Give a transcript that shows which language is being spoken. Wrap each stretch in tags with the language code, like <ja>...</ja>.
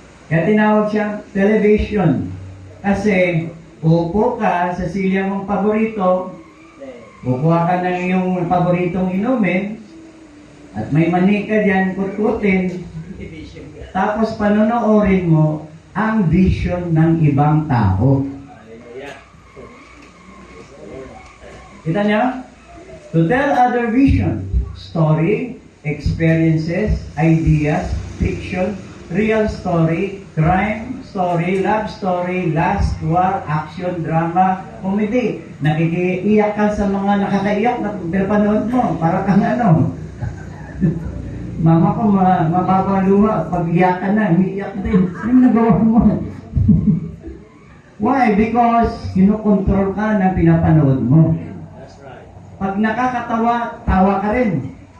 <tl>Kaya tinawag siyang television. Kasi, upo ka sa silya mong paborito, kukuha ka ng iyong paboritong inumin, at may mani ka dyan, kutkutin, tapos panonoorin mo ang vision ng ibang tao. Kita niyo?</tl> <en>To tell other vision, story, experiences, ideas, fiction, real story, crime story, love story, lust, war, action, drama, comedy.</en> <tl>Nakikiiyak ka sa mga nakakaiyak na pinapanood mo. Para kang ano. Mama ko, mapapaluha. Pag iyak ka na, umiiyak din. Ano nagawa mo? Why? Because kinukontrol ka ng pinapanood mo. Pag nakakatawa, tawa ka rin.</tl>